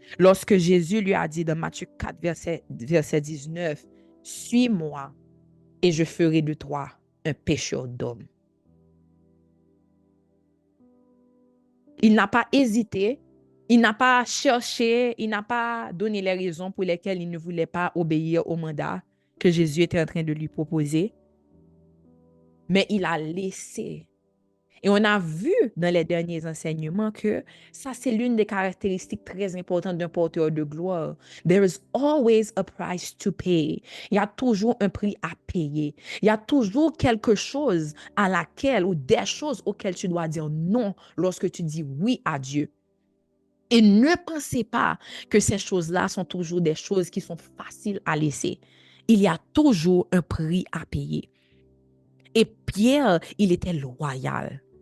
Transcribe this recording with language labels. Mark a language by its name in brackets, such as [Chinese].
[French] Lorsque Jésus lui a dit dans Matthieu 4, verset 19, « Suis-moi et je ferai de toi un pêcheur d'hommes. » Il n'a pas hésité, il n'a pas cherché, il n'a pas donné les raisons pour lesquelles il ne voulait pas obéir au mandat que Jésus était en train de lui proposer. Mais il a laissé. Et on a vu dans les derniers enseignements que ça, c'est l'une des caractéristiques très importantes d'un porteur de gloire. [English] There is always a price to pay. [French] Il y a toujours un prix à payer. Il y a toujours quelque chose à laquelle ou des choses auxquelles tu dois dire non lorsque tu dis oui à Dieu. Et ne pensez pas que ces choses-là sont toujours des choses qui sont faciles à laisser. Il y a toujours un prix à payer. Et Pierre, il était loyal.